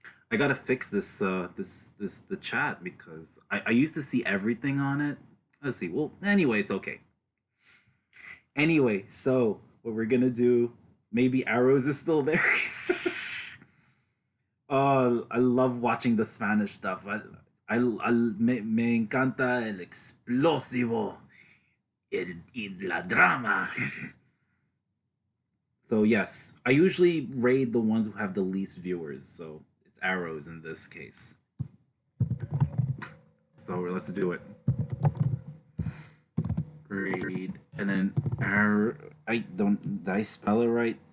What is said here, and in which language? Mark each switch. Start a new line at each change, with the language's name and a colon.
English: I gotta fix this the chat because I used to see everything on it. Let's see. Well, anyway, it's okay. Anyway, so what we're gonna do Maybe Arrows is still there. Oh, I love watching the Spanish stuff.
Spanish: Me encanta el explosivo, y la drama.
English: So yes, I usually raid the ones who have the least viewers. So it's Arrows in this case. So let's do it. Raid, and then did I spell it right?